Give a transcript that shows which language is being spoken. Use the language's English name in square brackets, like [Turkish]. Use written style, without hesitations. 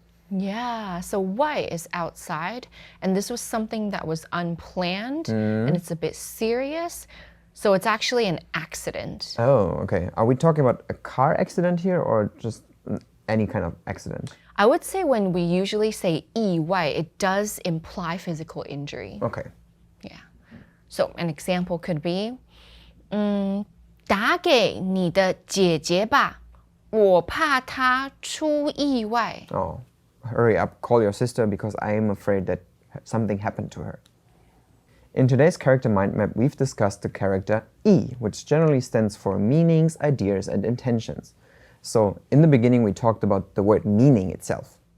[English] Yeah, so 外 is outside, and this was something that was unplanned, and it's a bit serious. So it's actually an accident. Oh, okay. Are we talking about a car accident here or just any kind of accident? I would say when we usually say 意外, it does imply physical injury. Okay. Yeah. So an example could be, [Chinese] 打给你的姐姐吧，我怕她出意外。 [English] Oh, hurry up, call your sister because I am afraid that something happened to her. In today's character mind map, we've discussed the character E, which generally stands for meanings, ideas, and intentions. So in the beginning, we talked about the word meaning itself.